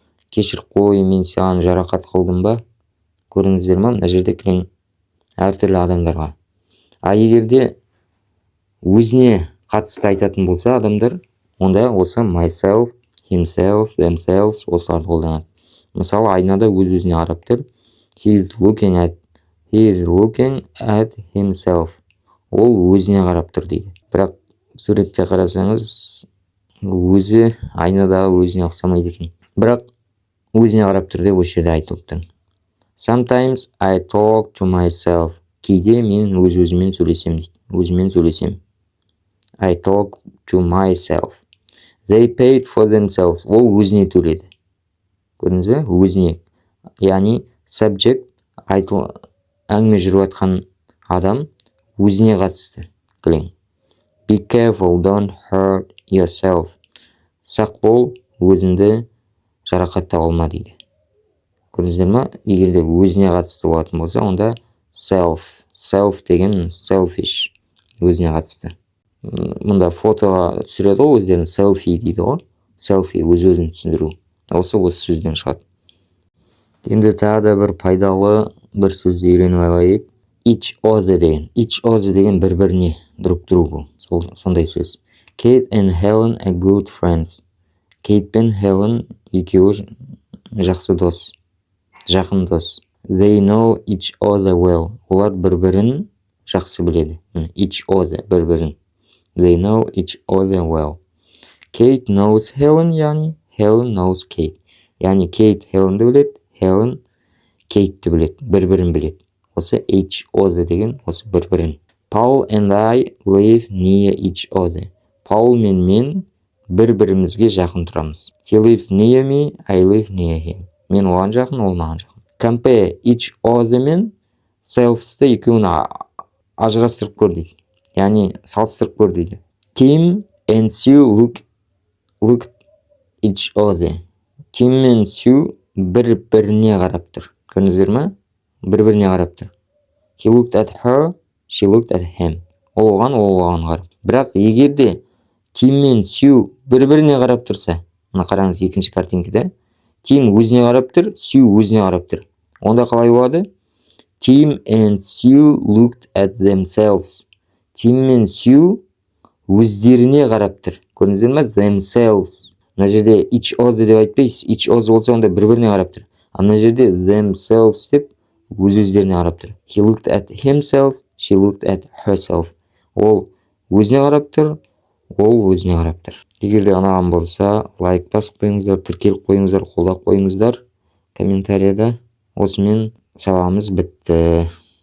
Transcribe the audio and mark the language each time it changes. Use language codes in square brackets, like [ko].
[kk] Кешір қой, мен саған жарақат қылдым ба? Көрдіңіздер ме? Мына жерде кілең әртүрлі адамдарға. Егерде өзіне қатысты айтатын болса адамдар, онда осы myself, himself, themselves осыларды қолданады. Мысалы, айнада өз-өзіне қарап тұр. [en] He is looking at himself. [kk] Ол өзіне қарап тұр дейді. Бірақ суретте қарасаңыз, өзі айнадағы өзіне ұқсамайды екен. Бірақ өзіне қарап тұр деп осы жерде айтылып тұр. [en] Sometimes I talk to myself. [kk] Кейде мен өз-өзімен сөйлесем дейді. Өзімен сөйлесем. [en] I talk to myself. They paid for themselves. [kk] Ол өзіне төледі. Көрдіңіз бе? Өзіне. Яғни subject, әңгіме жүріп жатқан адам өзіне қатысты. Кілең. Be careful, don't hurt yourself. Сақ бол, өзіңді жарақаттап алма дейді. Көрдіңіздер ме? Егерде өзіне қатысты болатын болса, онда self. Self деген selfish. Өзіне қатысты. Мұнда фотоға түсіреді ғой, өздерін selfie дейді ғой. Selfie, өз-өзін түсіндіру. Осы сөзден шығады. Енді тағы да бір пайдалы бір сөзді үйреніп алайық. [en] Each other деген. [kk] Each other деген бір-біріне, [ru] друг другу. [kk] Сондай сөз. [en] Kate and Helen are good friends. Kate пен Helen [kk] екеуі жақсы дос, жақын дос. [en] They know each other well. [kk] Олар бір-бірін жақсы біледі. [en] Each other, [kk] бір-бірін. [en] They know each other well. Kate knows Helen, [kk] яғни [en] Helen knows Kate. [kk] Яғни Kate Helenді біледі, Helen Kate'ті біледі, бір-бірін біледі. Осы each other деген осы бір-бірін. [en] Paul and I live near each other. [kk] Paul мен мен бір-бірімізге жақын тұрамыз. [en] He lives near me, I live near him. [kk] Мен оған жақын, ол маған жақын. [en] Compare each other [kk] мен selfs'ті екеуін ажырастырып көр дейді. Яғни салыстырып көр дейді. [en] Tim and Sue look each other. [kk] Tim мен Sue бір-біріне қарап тұр. Көрдіңіздер ме? Бір-біріне қарап тұр. [en] He looked at her, she looked at him. [kk] Ол оған қарап. Бірақ егерде Tim мен Sue бір-біріне қарап тұрса, мына қараңыз екінші картинкада, Tim өзіне қарап тұр, Sue өзіне қарап тұр. Онда қалай болады? [en] Tim and Sue looked at themselves. [kk] Tim мен Sue өздеріне қарап тұр. Көрдіңіздер ме? Themselves. Мына жерде each other деп айтпайсыз. [en] Each other [kk] болса онда бір-біріне қарап тұр. А мына жерде themselves деп өз-өздеріне қарап тұр. [en] He looked at himself, she looked at herself. [kk] Ол өзіне қарап тұр, ол өзіне қарап тұр. Егер де ұнаған болса, лайк басып қойыңыздар, тіркеліп қойыңыздар, қолдап қойыңыздар комментарияда. Осымен сабағымыз бітті.